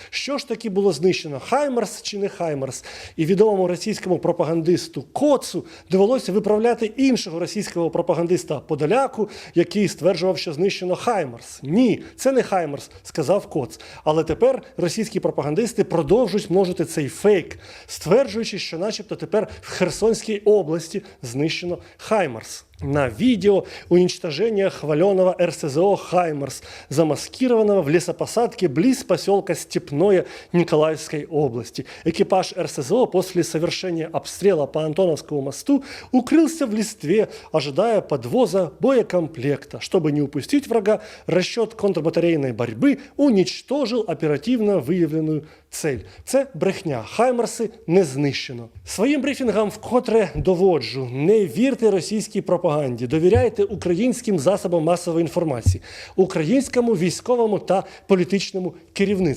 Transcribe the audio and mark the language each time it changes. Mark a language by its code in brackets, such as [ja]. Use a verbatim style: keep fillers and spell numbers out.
[uk] Що ж таки було знищено – «Хаймарс» чи не «Хаймарс»? І відомому російському пропагандисту Коцу довелося виправляти іншого російського пропагандиста Подоляку, який стверджував, що знищено «Хаймарс». Ні, це не «Хаймарс», сказав Коц. Але тепер російські пропагандисти продовжують множити цей фейк, стверджуючи, що начебто тепер в Херсонській області знищено «Хаймарс». [ru] На видео уничтожение хваленого РСЗО «Хаймарс», замаскированного в лесопосадке близ поселка Степное Николаевской области. Экипаж РСЗО после совершения обстрела по Антоновскому мосту укрылся в листве, ожидая подвоза боекомплекта. Чтобы не упустить врага, расчет контрбатарейной борьбы уничтожил оперативно выявленную цель. [uk] Це брехня. «Хаймарси» не знищено. Своїм брифінгам вкотре доводжу. Не вірте російській пропаганді. Довіряйте українським засобам масової інформації, українському військовому та політичному керівництву.